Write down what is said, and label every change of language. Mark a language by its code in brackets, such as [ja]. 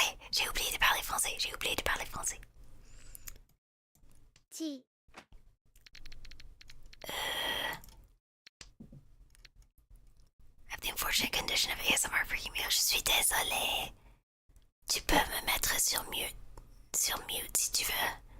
[fr] J'ai oublié de parler français, j'ai oublié de parler français. ち [en] I have the unfortunate condition of ASMR for email. [fr] Je suis désolée. Tu peux me mettre sur mute si tu veux.